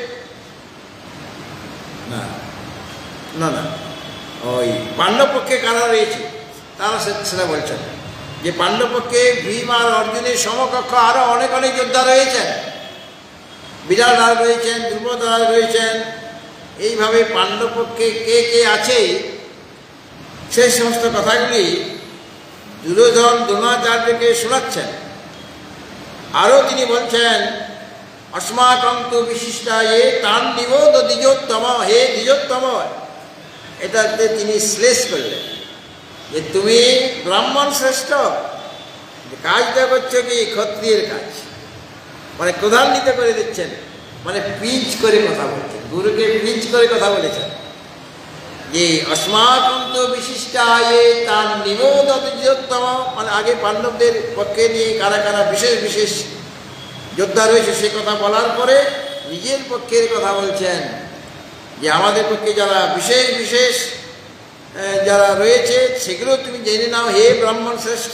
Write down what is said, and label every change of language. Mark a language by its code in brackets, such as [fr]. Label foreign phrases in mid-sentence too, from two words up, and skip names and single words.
[bn] না না না, ওই পাণ্ডব পক্ষে কারা রয়েছে তারা সেটা বলছেন, যে পাণ্ডব পক্ষে ভীম আর অর্জুনের সমকক্ষ আরো অনেক যোদ্ধা রয়েছেন, বিরাট রাজ রয়েছেন, দ্রুপদ রাজ রয়েছেন। এইভাবে পাণ্ডব পক্ষে কে কে আছে, সেই সমস্ত কথাগুলি দুর্যোধন দ্রোণাচার্যকে শোনাচ্ছেন। আরও তিনি বলছেন [sa] अस्माकं तु विशिष्टाये तान् निबोध द्विजोत्तम, [bn] হে দ্বিজোত্তম। এটাতে তিনি শ্লেষ করলেন যে তুমি ব্রাহ্মণ শ্রেষ্ঠ, কাজটা করছো কি ক্ষত্রিয়ের কাজ, মানে ক্রধান্বিত করে দিচ্ছেন, মানে পিঞ্চ করে কথা বলছেন, গুরুকে পিঞ্চ করে কথা বলেছেন যে [sa] अस्माकं तु विशिष्टाये तान् निबोध द्विजोत्तम, [bn] মানে আগে পাণ্ডবদের পক্ষে নিয়ে কারা কারা বিশেষ বিশেষ যোদ্ধা রয়েছে সে কথা বলার পরে নিজের পক্ষের কথা বলছেন যে আমাদের পক্ষে যারা বিশেষ বিশেষ যারা রয়েছে সেগুলো তুমি জেনে নাও হে ব্রাহ্মণ শ্রেষ্ঠ।